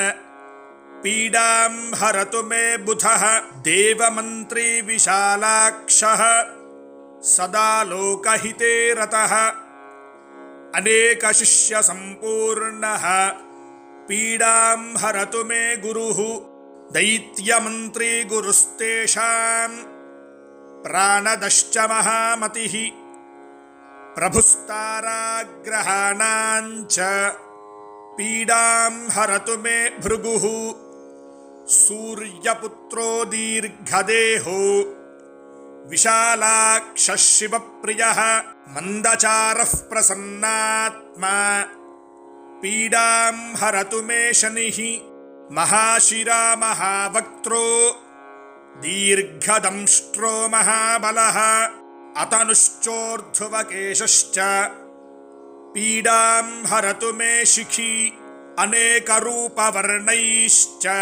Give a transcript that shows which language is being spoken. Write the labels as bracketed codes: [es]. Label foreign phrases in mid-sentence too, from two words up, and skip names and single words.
[sa] పీడాం హరతు మే బుధః దేవమంత్రీ విశాలాక్షః సదా లోకహితే రతః అనేక శిష్య సంపూర్ణః పీడాం హరతు మే గురుః దైత్యమంత్రీ గురుస్తేషాం ప్రాణదశ్చ మహామతిః ప్రభుస్తారాగ్రహాణాంచ పీడాం హరతు మే భృగుః సూర్యపుత్రో దీర్ఘదేహో विशालाक्षः शिवप्रियः मन्दचारः प्रसन्नात्मा पीडां हरतु मे शनिः महाशिरा महावक्त्रो दीर्घदंष्ट्रो महाबलः अतनुश्चोर्ध्वकेशश्च पीडां हरतु मे शिखी अनेकरूपवर्णैश्च